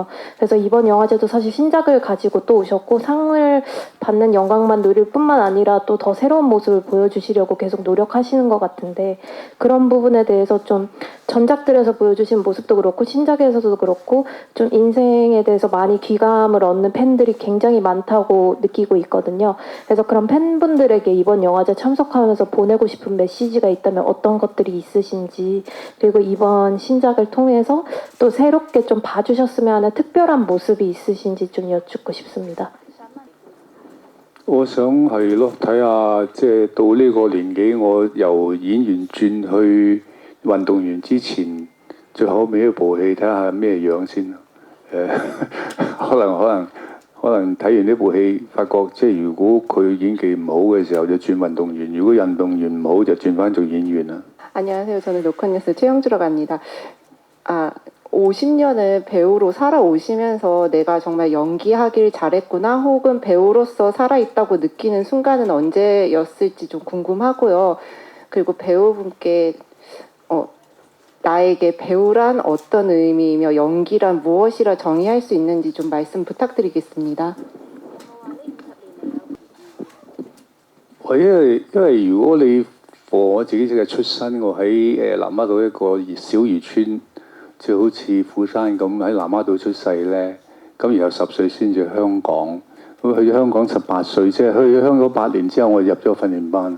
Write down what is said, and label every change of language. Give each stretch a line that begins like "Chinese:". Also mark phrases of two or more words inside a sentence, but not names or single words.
Korean: 그래서 이번 영화제도 사실 신작을 가지고 또 오셨고 상을 받는 영광만 누릴 뿐만 아니라 또 더 새로운 모습을 보여주시려고 계속 노력하시는 것 같은데 그런 부분에 대해서 좀 전작들에서 보여주신 모습도 그렇고 신작에서도 그렇고 좀 인생에 대해서 많이 귀감을 얻는 팬들이 굉장히 많다고 느끼고 있거든요. 그래서 그런 팬분들에게 이번 영화제 참석하면서 보내고 싶은 메시지가 있다면 어떤 것들이 있으신지 그리고 이번 신작을 통해서 또 새롭게 좀 봐주셨으면 하는 특별한 모습이 있으신지 좀 여쭙고 싶습니다.
Cantonese: 我想係咯，睇下即係到呢個年紀，我由演員轉去運動員之前，最後尾一部戲睇下咩樣先。可能睇完呢部戲，發覺即係如果佢演技唔好嘅時候，就轉運動員；如果運動員唔好，就轉翻做演員啦。
Korean: 안녕하세요. 저는 로컬뉴스 최영주라고 합니다. 50년을 배우로 살아오시면서 내가 정말 연기하길 잘했구나 혹은 배우로서 살아있다고 느끼는 순간은 언제였을지 좀 궁금하고요. 그리고 배우분께 나에게 배우란 어떤 의미이며 연기란 무엇이라 정의할 수 있는지 좀 말씀 부탁드리겠습니다.
Cantonese: 因為如果你我自己嘅出身，我喺南丫島一個小漁村，即係好似釜山咁喺南丫島出世咧，咁然後10歲先至香港，咁去咗香港18歲，即係去咗香港8年之後，我入咗訓練班。